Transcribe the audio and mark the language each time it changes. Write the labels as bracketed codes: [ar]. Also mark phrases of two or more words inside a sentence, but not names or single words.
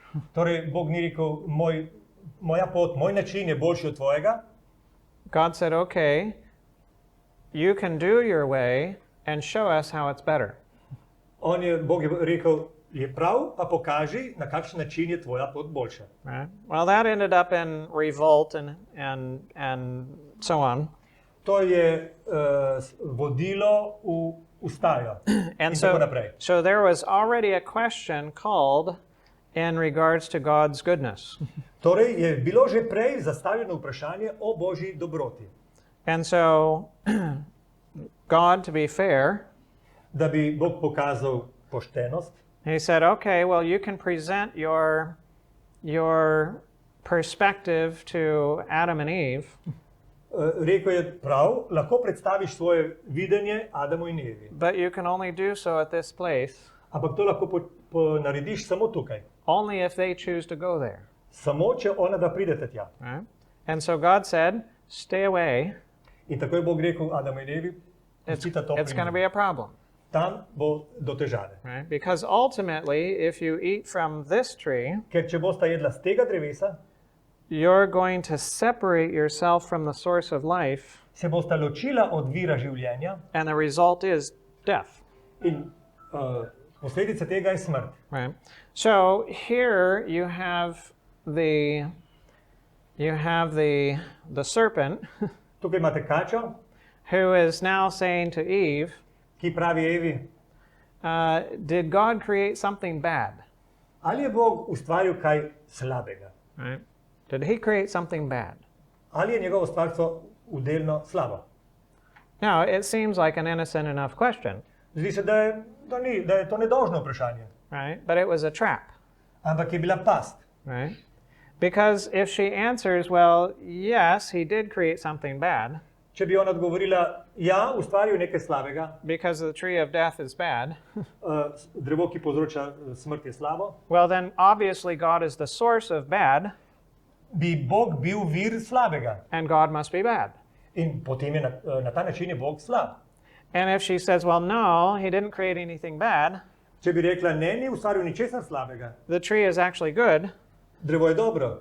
[sl] Torej, Bog ni rekel, moja pot, moj način je boljši od tvojega. [en] God said, okay, you can do your way and show us how it's better. [sl] Bog je rekel, je prav, pa pokaži, na kakšen način je tvoja pot boljša. [en] Right? Well, that ended up in revolt and so on. [sl] To je vodilo v ustajo [en] And [sl] in tako naprej. [en] so there was already a question called in regards to God's goodness. [sl] Torej je bilo že prej zastavljeno vprašanje o božji dobroti. [en] And so God, to be fair, [sl] Da bi Bog pokazal poštenost, [en] he said, okay, well, you can present your perspective to Adam and Eve, [sl] rekel je prav, lahko predstaviš svoje videnje Adamu in Evi. [en] but you can only do so at this place, [sl] Ampak to lahko narediš samo tukaj. [en] only if they choose to go there. [sl] Samo, če ona da pridete tja. [en] Right? And so God said, stay away. [sl] In tako je Bog rekel Adamu in Evi, pustite to [en] It's [sl] pri [en] going to [sl] meni. [en] be a problem. [sl] Tam bo do težave. [en] Right? Because ultimately, if you eat from this tree, [sl] Ker če bosta jedla z tega drevesa, [en] you're going to separate yourself from the source of life, [sl] se bosta ločila od vira življenja [en] and the result is death. [sl] in posledica tega je smrt. [en] Right? So here you have the serpent [sl] Tukaj imate kačo, [en] who is now saying to Eve, [sl] ki pravi Evi, [en] did God create something bad? [sl] Ali je Bog ustvaril kaj slabega? [en] Right? Did he create something bad? [sl] Ali je njegovo stvarstvo udelno slabo? [en] Now, it seems like an innocent enough question, [sl] Zdi se, da je to nedolžno vprašanje. [en] right? But it was a trap, [sl] Ampak je bila past. [en] right? Because if she answers, well, yes, he did create something bad, [sl] Če bi ona odgovorila, ja, ustvaril nekaj slabega, [en] because the tree of death is bad, [sl] drevo, ki povzroča smrt, je slabo, [en] well, then obviously God is the source of bad, [sl] bi Bog bil vir slabega. [en] and God must be bad. [sl] In potem je na ta način je Bog slab. [en] And if she says, well, no, he didn't create anything bad, [sl] Če bi rekla, ne, ni ustvaril ničesar slabega, [en] the tree is actually good, [sl] drevo je dobro,